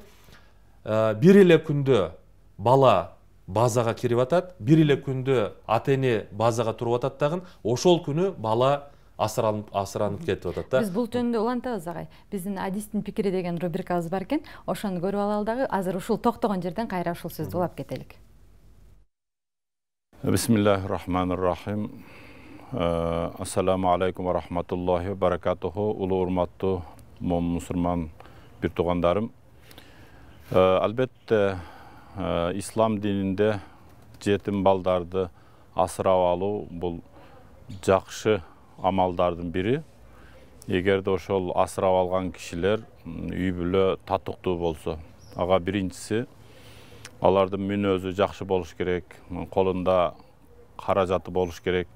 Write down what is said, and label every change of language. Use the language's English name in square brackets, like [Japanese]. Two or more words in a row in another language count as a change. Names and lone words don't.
[Kyrgyz] Бир эле күндө бала базага кирип атат, бир эле күндө ата-эне базага туруп атат дагы, ошол күнү бала асыранып кетип атат да. Биз бул жөнүндө улантабыз агай. Биздин адистин пикири деген рубрикабыз бар экен. Ошону көрүп алалы дагы. Азыр ушул токтогон жерден кайра ушул сөздү улап кетелик. [Arabic] بسم الله الرحمن الرحيم. السلام عليكم ورحمة الله وبركاته. [Kyrgyz] Улуу урматтуу мусулман бир туугандарым. Албетте ислам дининде жетим балдарды асырап алуу бул жакшы амалдардын бири. Эгерде ошол асырап алган кишилер үй бүлө татыктуу болсо, ага биринчиси алардын мүнөзү жакшы болуш керек, колунда каражаты болуш керек.